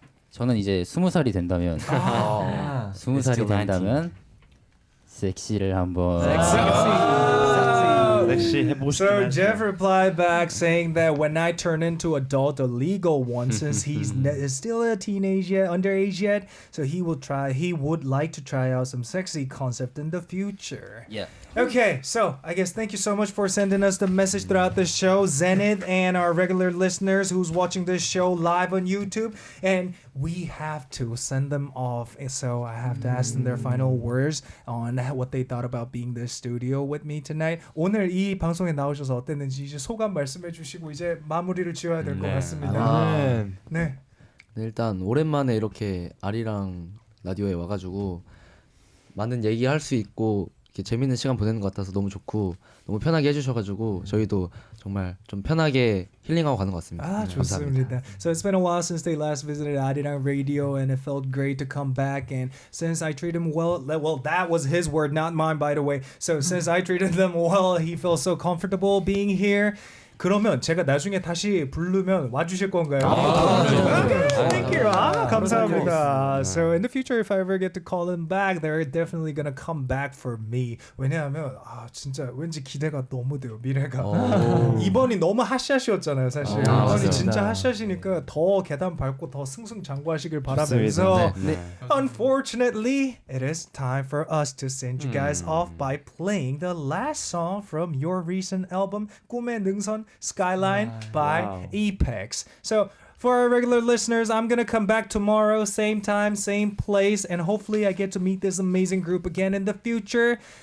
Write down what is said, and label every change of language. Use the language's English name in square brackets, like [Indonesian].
[Korean] 저는 이제 20살이 된다면 20살이 된다면 섹시를 한번 [English] So Jeff replied back saying that when I turn into adult, a legal one, since he's still a teenage yet, underage yet, so he would like to try out some sexy concept in the future. Yeah. Okay, so I guess thank you so much for sending us the message throughout the show, Zenith and our regular listeners who's watching this show live on YouTube. And we have to send them off, so I have to ask them their final words on what they thought about being in the studio with me tonight. [Korean] 오늘 이 방송에 나오셔서 어땠는지 이제 소감 말씀해 주시고 이제 마무리를 지어야 될 것 같습니다. 네. 일단 오랜만에 이렇게 아리랑 라디오에 와가지고 많은 얘기할 수 있고 이렇게 재밌는 시간 보내는 것 같아서 너무 좋고 너무 편하게 해주셔가지고 저희도 정말 좀 편하게 힐링하고 가는 것 같습니다. 좋습니다. [English] So it's been a while since they last visited Arirang Radio, and it felt great to come back. And since I treated him well, that was his word, not mine, by the way. So since I treated them well, he feels so comfortable being here. [Korean] 그러면 제가 나중에 다시 부르면 와주실 건가요? [English] Thank you. [Korean] 감사합니다. [English] So in the future, if I ever get to call him back, they're definitely gonna come back for me. [Korean] 왜냐하면 진짜 왠지 기대가 너무 돼요. 미래가. 이번이 너무 핫샷이었잖아요, 사실. 이번이 진짜 핫샷이니까 더 계단 밟고 더 승승장구하시길 바라면서. [English] Unfortunately, it is time for us to send you guys off by playing the last song from your recent album, 꿈의 능선 Skyline by EPEX. So for our regular listeners, I'm gonna come back tomorrow, same time, same place, and hopefully I get to meet this amazing group again in the future.